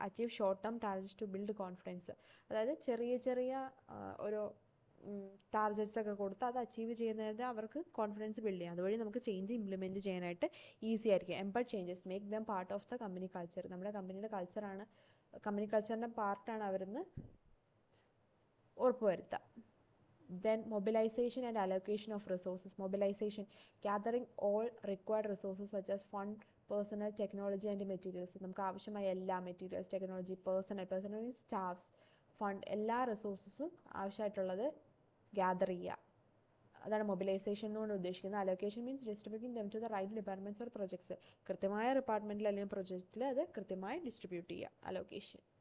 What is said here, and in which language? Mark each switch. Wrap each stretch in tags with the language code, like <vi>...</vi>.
<en>Achieve short term targets to build confidence.</en> <ml>അതായത് ചെറിയ ചെറിയ ഒരു ടാർഗറ്റ്സ് ഒക്കെ കൊടുത്ത് അത് അച്ചീവ് ചെയ്യുന്നത് അവർക്ക് കോൺഫിഡൻസ് ബിൽഡ് ചെയ്യാം. അതുവഴി നമുക്ക് ചേഞ്ച് ഇംപ്ലിമെൻറ്റ് ചെയ്യാനായിട്ട് ഈസി ആയിരിക്കും.</ml> <en>Embed changes. Make them part of the company culture.</en> <ml>നമ്മുടെ കമ്പനിയുടെ കൾച്ചറാണ്, കമ്പനി കൾച്ചറിൻ്റെ പാർട്ടാണ് അവരെന്ന് ഉറപ്പുവരുത്തുക.</ml> <en>Then mobilization and allocation of resources. Mobilization, gathering all required resources such as fund, personnel, technology and materials.</en> <ml>നമുക്ക് ആവശ്യമായ എല്ലാ materials, technology, personal means staffs, fund, എല്ലാ റിസോഴ്സസും ആവശ്യമായിട്ടുള്ളത് ഗ്യാദർ ചെയ്യുക. അതാണ് മൊബിലൈസേഷൻ എന്നുകൊണ്ട് ഉദ്ദേശിക്കുന്നത്.</ml> <en>Allocation means distributing them to the right departments or projects.</en> <ml>കൃത്യമായ ഡിപ്പാർട്ട്മെൻറ്റിൽ അല്ലെങ്കിൽ പ്രൊജക്റ്റിൽ അത് കൃത്യമായി ഡിസ്ട്രിബ്യൂട്ട് ചെയ്യുക. അലോക്കേഷൻ.</ml>